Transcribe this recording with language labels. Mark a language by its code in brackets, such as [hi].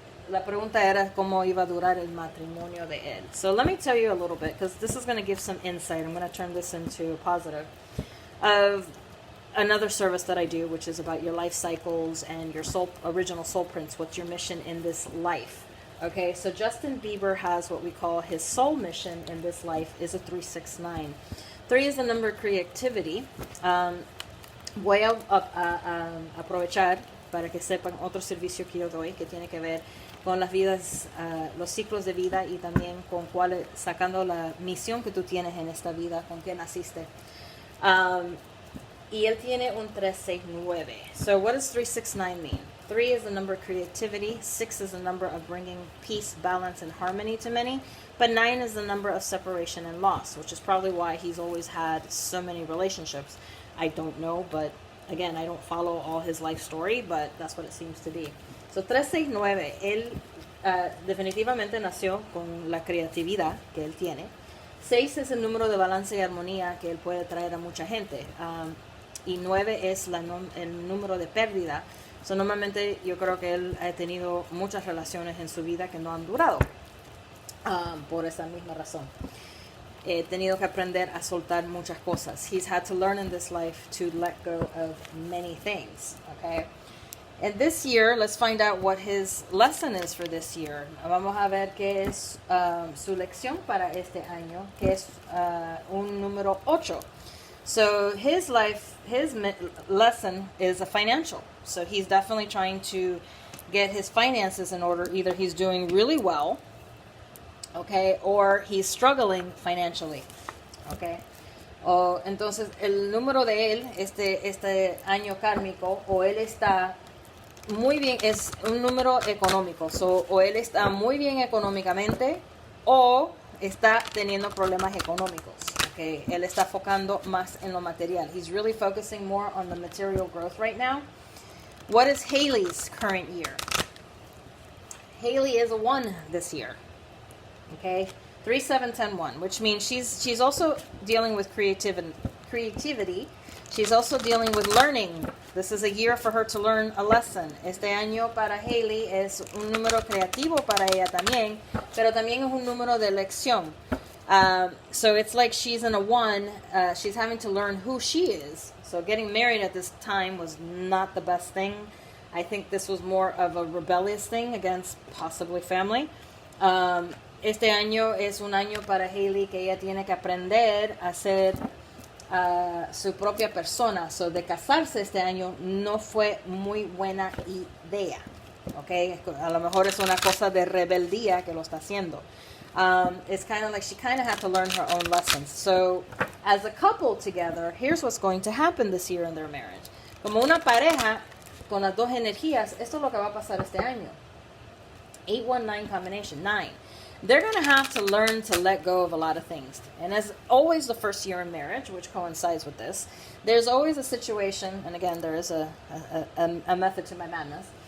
[es] La pregunta era cómo iba a durar el matrimonio de él. [en] So let me tell you a little bit, because this is going to give some insight. I'm going to turn this into a positive of another service that I do, which is about your life cycles and your original soul prints. What's your mission in this life? Okay, so Justin Bieber has what we call his soul mission in this life is a 369. 3 is the number of creativity. [es] Voy a aprovechar para que sepan otro servicio que yo doy que tiene que ver con las vidas, los ciclos de vida, y también con sacando la misión que tú tienes en esta vida, con qué naciste. Y él tiene un 369. [en] So what does 369 mean? 3 is the number of creativity, 6 is the number of bringing peace, balance, and harmony to many, but 9 is the number of separation and loss, which is probably why he's always had so many relationships. I don't know, but again, I don't follow all his life story, but that's what it seems to be. [es] So 369, él definitivamente nació con la creatividad que él tiene. 6 es el número de balance y armonía que él puede traer a mucha gente. Y 9 es el número de pérdida. So, normalmente yo creo que él ha tenido muchas relaciones en su vida que no han durado. Por esa misma razón. He tenido que aprender a soltar muchas cosas. [en] He's had to learn in this life to let go of many things. Okay? And this year, let's find out what his lesson is for this year. [es] Vamos a ver qué es su lección para este año, que es un número 8. [en] So his lesson is a financial. So he's definitely trying to get his finances in order. Either he's doing really well, okay, or he's struggling financially, okay. [es] Entonces el número de él, este año kármico, o él está muy bien, es un número económico. So, o él está muy bien económicamente, o está teniendo problemas económicos. Okay, él está enfocando más en lo material. [en] He's really focusing more on the material growth right now. What is Hailey's current year? Hailey is a 1 this year. Okay, 3, 7, 10, 1, which means she's also dealing with creativity. She's also dealing with learning. This is a year for her to learn a lesson. [es] Este año para Hailey es un número creativo para ella también, pero también es un número de lección. [en] So it's like she's in a 1. She's having to learn who she is. So getting married at this time was not the best thing. I think this was more of a rebellious thing against possibly family. [es] Este año es un año para Hailey que ella tiene que aprender a ser su propia persona. So de casarse este año no fue muy buena idea. Okay? A lo mejor es una cosa de rebeldía que lo está haciendo. [en] It's kind of like she kind of had to learn her own lessons. So as a couple together, here's what's going to happen this year in their marriage. [es] Como una pareja, con las dos energías, esto es lo que va a pasar este año. [en] 8-1-9 combination, 9. They're going to have to learn to let go of a lot of things. And as always the first year in marriage, which coincides with this, there's always a situation, and again, there is a method to my madness.